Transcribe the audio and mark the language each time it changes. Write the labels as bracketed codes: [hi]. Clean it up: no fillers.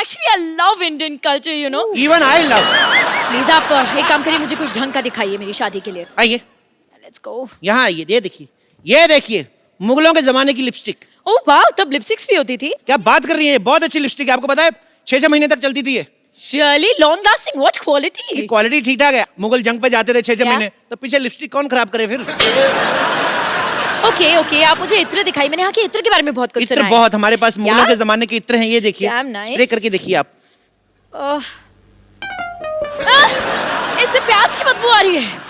[en] Actually I love Indian culture, you know. Even I love. [hi] Please आप एक काम करिए, मुझे कुछ ढंग का दिखाइए मेरी शादी के लिए। आइए, [en] Let's go. [hi] यहाँ आइए, ये देखिए मुगलों के जमाने की लिपस्टिक। ओह वाह, तब लिपस्टिक्स भी होती थी? क्या बात कर रही है, बहुत अच्छी लिपस्टिक है। आपको पता है 6-6 महीने तक चलती थी ये। [en] Really long lasting, what quality? [hi] Quality ठीक ठाक है। मुगल जंग पे जाते थे 6-6 क्या? महीने, तो पीछे लिपस्टिक कौन खराब करे फिर? ओके, आप मुझे इत्र दिखाइए। मैंने यहाँ के इत्र के बारे में बहुत कुछ इत्र सुना है। बहुत, हमारे पास मुगलों के जमाने के इत्र हैं, ये देखिए। [en] Damn nice. [hi] स्प्रे करके देखिए आप। इससे प्याज की बदबू आ रही है।